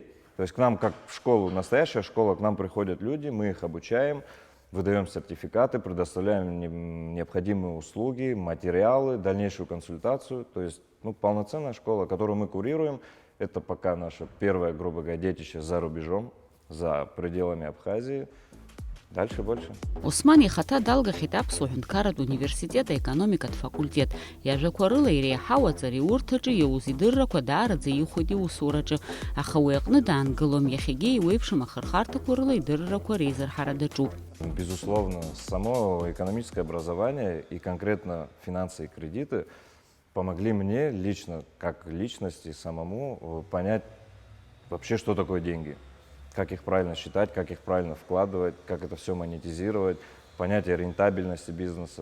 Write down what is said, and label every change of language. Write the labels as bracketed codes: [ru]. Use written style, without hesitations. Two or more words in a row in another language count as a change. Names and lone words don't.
[ru] То есть к нам, как в школу, настоящая школа, к нам приходят люди, мы их обучаем, выдаем сертификаты, предоставляем необходимые услуги, материалы, дальнейшую консультацию. То есть полноценная школа, которую мы курируем, это пока наше первое, грубо говоря, детище за рубежом, за пределами Абхазии. Дальше больше. Осман ихата далга хитаб сухнкарат университета экономикат факультет. [ab] Яжакварыла иреҳауа ҵари урҭаҿы иаузидыррақәа даараӡа ихәеит иусураҿы, аха уи аҟны даангылом иахьагьы иуеиԥшым ахырхарҭақәа рыла идыррақәа реизырҳара даҿуп. [ru] Безусловно, само экономическое образование и конкретно финансы и кредиты помогли мне лично, как личности, самому понять вообще, что такое деньги. Как их правильно считать, как их правильно вкладывать, как это все монетизировать, понятие рентабельности бизнеса.